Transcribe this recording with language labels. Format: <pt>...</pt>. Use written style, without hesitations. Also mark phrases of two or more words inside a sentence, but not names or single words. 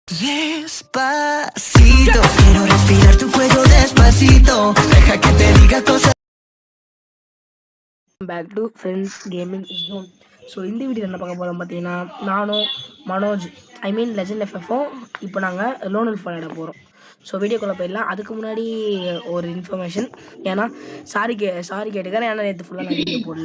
<es>Despacito, quiero respirar tu cuello despacito. Deja que te diga cosas.</es> <en>Back to Friends Gaming Zone.</en> <ta>ஸோ இந்த வீடியோ என்ன பார்க்க போகிறோம் பார்த்தீங்கன்னா, நானும் மனோஜ் லெஜண்ட் எஃப்எஃப்பும் இப்போ நாங்கள்</ta> <en>Lone Wolf</en> <ta>விளையாட போகிறோம். ஸோ வீடியோக்குள்ளே போயிடலாம். அதுக்கு முன்னாடி ஒரு இன்ஃபர்மேஷன், ஏன்னா சாரி கேட்டுக்கிறேன், ஏன்னா நேற்று ஃபுல்லாக நான் வீடியோ போடல.</ta>